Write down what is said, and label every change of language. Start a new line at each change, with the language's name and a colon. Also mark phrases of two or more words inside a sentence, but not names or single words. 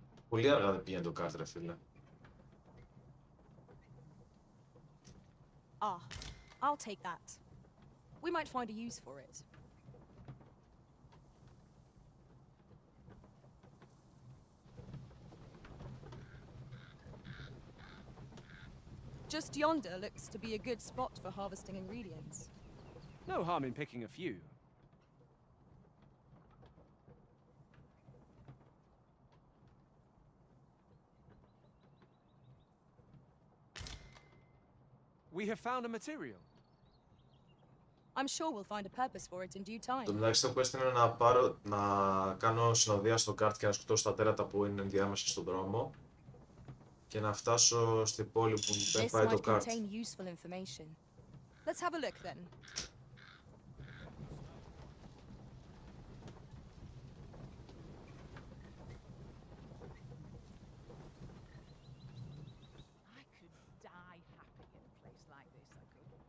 Greek: Πολύ αργά δεν πήγαινε το κάρτ, ρε φίλε.
English: Ah, I'll take that. We might find a use for it. Just yonder looks to be a good spot for harvesting ingredients. No harm in picking a few. We have found a material. I'm sure we'll find a purpose for it in due time.
Greek: Το μεταξύ το quest είναι να κάνω συνοδεία στο κάρτ και να σκοτώσω τα τέρατα που είναι ενδιάμεσα στον δρόμο και να φτάσω στην πόλη που δεν πάει το κάρτ.
English: Let's have a look then. I could die happy in a place like this, I could.